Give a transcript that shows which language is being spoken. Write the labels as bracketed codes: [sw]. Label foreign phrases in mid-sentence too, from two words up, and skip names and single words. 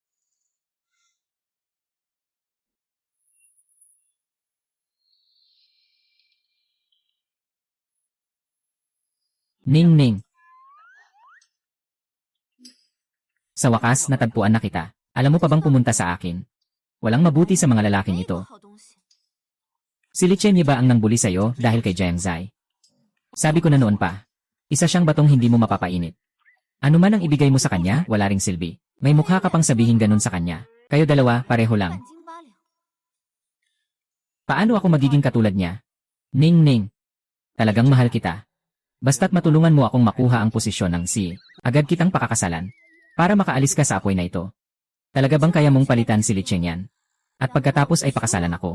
[tl] Ning Ning. Sa wakas, natagpuan na kita. Alam mo pa bang pumunta sa akin? Walang mabuti sa mga lalaking [zh] 没 [tl] ito. [zh] 好东西。 [tl] Si Li Chengyan ba ang nangbuli sa'yo dahil kay Jiang Zai? Sabi ko na noon pa. Isa siyang batong hindi mo mapapainit. Ano man ang ibigay mo sa kanya, wala ring silbi. May mukha ka pang sabihin ganun sa kanya. Kayo dalawa, pareho lang. [zh] 半斤八两， [tl] Paano ako magiging katulad niya? Ning Ning. Talagang mahal kita. Basta't matulungan mo akong makuha ang posisyon ng si. Agad kitang pakakasalan. Para makaalis ka sa apoy na ito. Talaga bang kaya mong palitan si Li Chengyan? At pagkatapos ay pakasalan ako.